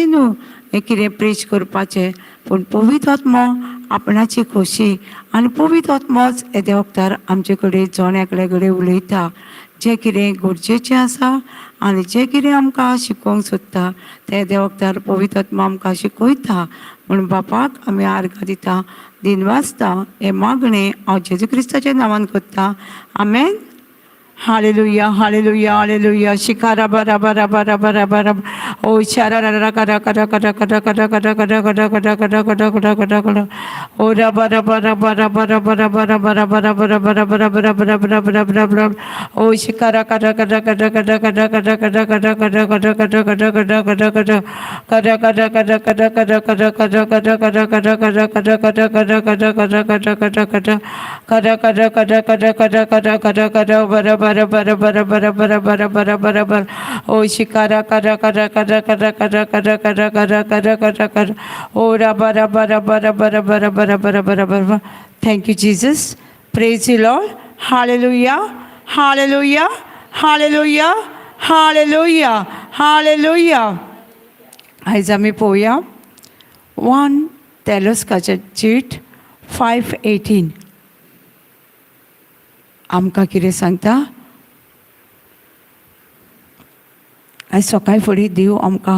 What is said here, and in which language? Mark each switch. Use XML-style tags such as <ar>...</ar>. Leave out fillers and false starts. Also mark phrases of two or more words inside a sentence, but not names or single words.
<kok>न्हू हें कितें प्रीच करपाचें पूण पवित्र आत्मो आपणाची खोशी आनी पवित्र आत्मोच येद्या वक्तार आमचे कडेन जोण एकल्या कडेन उलयता जें कितें गरजेचें आसा आनी जें कितें आमकां शिकोवंक सोदता तें येद्या वक्तार पवित्र आत्मा आमकां शिकयता म्हूण बापाक आमी आर्गां दिता दिन वाचता हे मागणें हांव जेजू क्रिस्ताच्या नांवान करता आमेन. Hallelujah, hallelujah, hallelujah. Shikara bara bara bara bara bara. Oh, shara ra ra kara kara kara kara kara kara kara kara kara kara kara kara kara kara. Oh, ra bara bara bara bara bara bara bara bara bara bara bara bara bara bara bara bara bara. Oh, shikara kara kara kara kara kara kara kara kara kara kara kara kara kara kara kara. Kara kara kara kara kara kara kara kara kara kara kara kara kara kara kara kara kara kara kara. Kara kara kara kara kara kara kara kara bara bara bara bara bara bara bara bara bara bara. Oh shikara kara kara kara kara kara kara kara kara kara kara kara. Oh ra bara bara bara bara bara bara bara bara bara.</kok> <en>Thank you, Jesus. Praise you, Lord. Hallelujah. Hallelujah. Hallelujah. Hallelujah. Hallelujah.</en> <kok>आयज आमी पळोवया 1 तेलोस्काचें चीट 5:18 आमकां कितें सांगता आयज सकाळी फुडें देव आमकां</kok>